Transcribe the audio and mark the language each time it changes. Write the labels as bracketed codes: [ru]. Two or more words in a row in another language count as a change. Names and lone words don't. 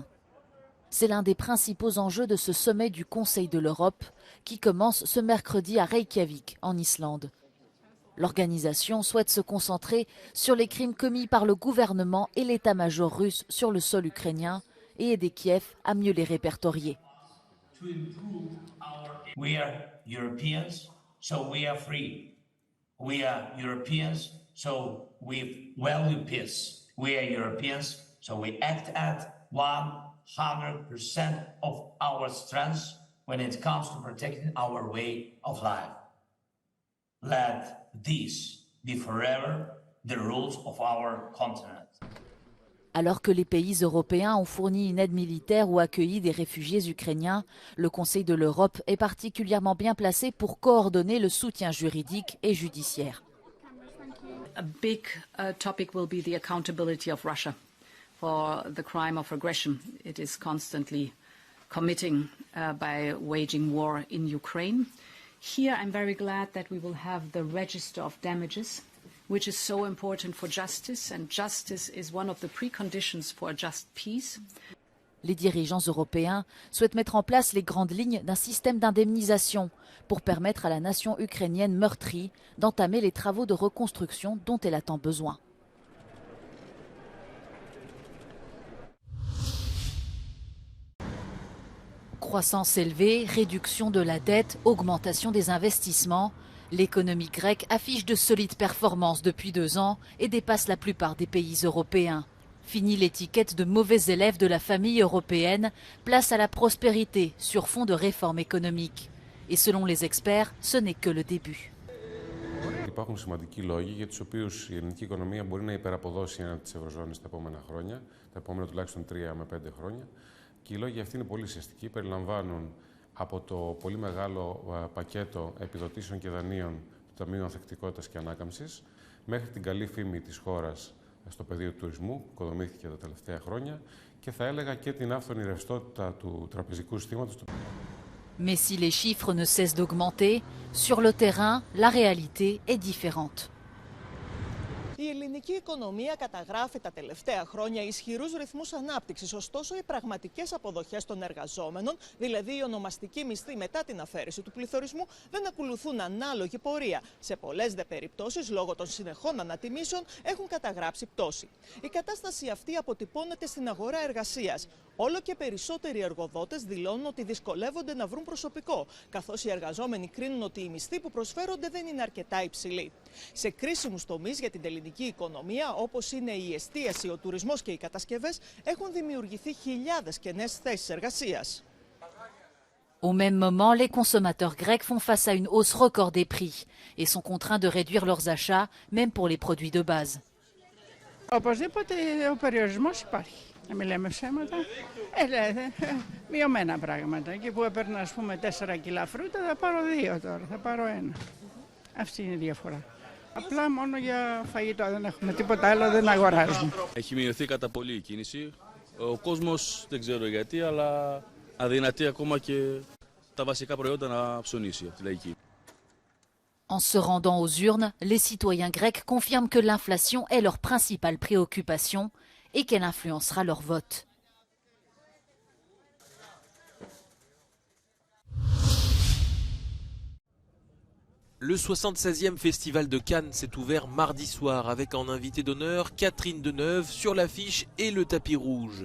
[fr] C'est l'un des principaux enjeux de ce sommet du Conseil de l'Europe qui commence ce mercredi à Reykjavik, en Islande. L'organisation souhaite se concentrer sur les crimes commis par le gouvernement et l'état-major russe sur le sol ukrainien et aider Kiev à mieux les répertorier. [en] We are Europeans, so we are free. We are Europeans, so we value peace. We are Europeans, so we act at 100% of our strength when it comes to protecting our way of life. Let these be forever the rules of our continent. [fr] Alors que les pays européens ont fourni une aide militaire ou accueilli des réfugiés ukrainiens, le Conseil de l'Europe est particulièrement bien placé pour coordonner le soutien juridique et judiciaire. [en] A big topic will be the accountability of Russia for the crime of aggression it is constantly committing by waging war in Ukraine. Here I'm very glad that we will have the register of damages, which is so important for justice, and justice is one of the preconditions for a just peace. [fr] Les dirigeants européens souhaitent mettre en place les grandes lignes d'un système d'indemnisation pour permettre à la nation ukrainienne meurtrie d'entamer les travaux de reconstruction dont elle a tant besoin. Croissance élevée, réduction de la dette, augmentation des investissements. L'économie grecque affiche de solides performances depuis 2 ans et dépasse la plupart des pays européens. Fini l'étiquette de mauvais élève de la famille européenne, place à la prospérité sur fond de réformes économiques. Et selon les experts, ce n'est que le début. [el] Υπάρχουν σημαντικοί λόγοι για τους οποίους η ελληνική οικονομία μπορεί να υπεραποδώσει έναν της Ευρωζώνης τα επόμενα χρόνια, τα επόμενα τουλάχιστον 3 με 5 χρόνια. Και οι λόγοι αυτοί είναι πολύ ουσιαστικοί, περιλαμβάνουν από το πολύ μεγάλο πακέτο επιδοτήσεων και δανείων του Ταμείου Ανθεκτικότητας και Ανάκαμψης, μέχρι την καλή φήμη της χώρας στο πεδίο του τουρισμού, που οικοδομήθηκε τα τελευταία χρόνια, και θα έλεγα και την άφθονη ρευστότητα του τραπεζικού συστήματος. [fr] Mais si les chiffres ne cessent d'augmenter, sur le terrain, la réalité est différente. [el] Η ελληνική οικονομία καταγράφει τα τελευταία χρόνια ισχυρούς ρυθμούς ανάπτυξης, ωστόσο οι πραγματικές αποδοχές των εργαζόμενων, δηλαδή οι ονομαστικοί μισθοί μετά την αφαίρεση του πληθωρισμού, δεν ακολουθούν ανάλογη πορεία. Σε πολλές δε περιπτώσεις, λόγω των συνεχών ανατιμήσεων, έχουν καταγράψει πτώση. Η κατάσταση αυτή αποτυπώνεται στην αγορά εργασίας. Όλο και περισσότεροι εργοδότες δηλώνουν ότι δυσκολεύονται να βρουν προσωπικό, καθώς οι εργαζόμενοι κρίνουν ότι οι μισθοί που προσφέρονται δεν είναι αρκετά υψηλοί. Σε κρίσιμους τομείς για την ελληνική οικονομία, όπως είναι η εστίαση, ο τουρισμός και οι κατασκευές, έχουν δημιουργηθεί χιλιάδες κενές θέσεις εργασίας. [fr] Au même moment, les consommateurs grecs font face à une hausse record des prix et sont contraints de réduire leurs achats, même pour les produits de base. [el] Οπωσδήποτε ο περιορισμός υπάρχει. Να μην λέμε ψέματα. Μειωμένα πράγματα. Εκεί που έπαιρνα, ας πούμε, 4 κιλά φρούτα, θα πάρω 2 τώρα, θα πάρω 1. Αυτή είναι η διαφορά. Απλά μόνο για φαγητό, δεν έχουμε τίποτα άλλο, δεν αγοράζουμε. Έχει μειωθεί κατά πολύ η κίνηση. Ο κόσμος δεν ξέρω γιατί, αλλά αδυνατεί ακόμα και τα βασικά προϊόντα να ψωνίσει από τη λαϊκή. [fr] En se rendant aux urnes, les citoyens grecs confirment que l'inflation est leur principale préoccupation et qu'elle influencera leur vote. Le 76e Festival de Cannes s'est ouvert mardi soir avec en invité d'honneur Catherine Deneuve sur l'affiche et le tapis rouge.